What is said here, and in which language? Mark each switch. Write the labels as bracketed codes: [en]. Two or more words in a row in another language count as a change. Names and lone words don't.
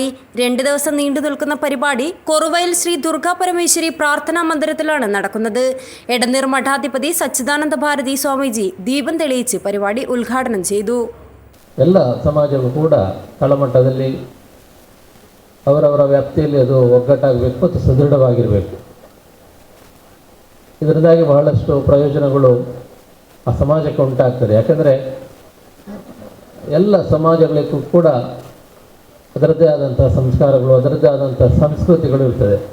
[ml] 2 ദിവസം നീണ്ടു നിൽക്കുന്ന പരിപാടി കൊറുവയൽ ശ്രീ ദുർഗാ പരമേശ്വരി പ്രാർത്ഥനാ മന്ദിരത്തിലാണ് നടക്കുന്നത്. എടനീർ മഠാധിപതി സച്ചിദാനന്ദ ഭാരതി സ്വാമിജി ദീപം തെളിയിച്ച് പരിപാടി ഉദ്ഘാടനം ചെയ്തു. [kn] ಎಲ್ಲ ಸಮಾಜವೂ ಕೂಡ ತಳಮಟ್ಟದಲ್ಲಿ ಅವರವರ ವ್ಯಾಪ್ತಿಯಲ್ಲಿ ಅದು ಒಗ್ಗಟ್ಟಾಗಬೇಕು ಮತ್ತು ಸದೃಢವಾಗಿರಬೇಕು. ಇದರಿಂದಾಗಿ ಬಹಳಷ್ಟು ಪ್ರಯೋಜನಗಳು ಆ ಸಮಾಜಕ್ಕೆ ಉಂಟಾಗ್ತದೆ. ಯಾಕಂದರೆ ಎಲ್ಲ ಸಮಾಜಗಳಿಗೂ ಕೂಡ ಅದರದ್ದೇ ಆದಂಥ ಸಂಸ್ಕಾರಗಳು, ಅದರದ್ದೇ ಆದಂಥ ಸಂಸ್ಕೃತಿಗಳು ಇರ್ತದೆ.